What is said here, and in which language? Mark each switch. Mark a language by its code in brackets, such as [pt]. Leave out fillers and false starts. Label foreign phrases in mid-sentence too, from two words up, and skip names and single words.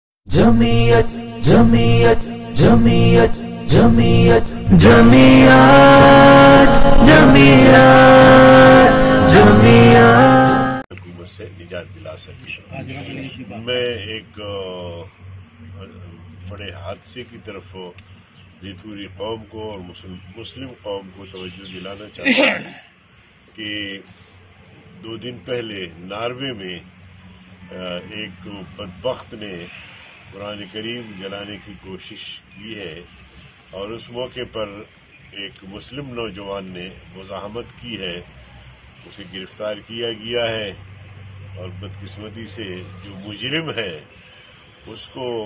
[ur] جمعیت جمعیت جمعیت جمعیت جمعیت جمعیت جمعیت حکومت سے نجات دلا سکے۔ میں ایک بڑے حادثے کی طرف بھی پوری قوم کو اور مسلم قوم کو توجہ دلانا چاہتا ہوں کہ 2 دن پہلے ناروے میں ایک بدبخت نے قرآن کریم جلانے کی کوشش کی ہے، اور اس موقع پر ایک مسلم نوجوان نے مزاحمت کی ہے، اسے گرفتار کیا گیا ہے، اور بدقسمتی سے جو مجرم ہے اس کو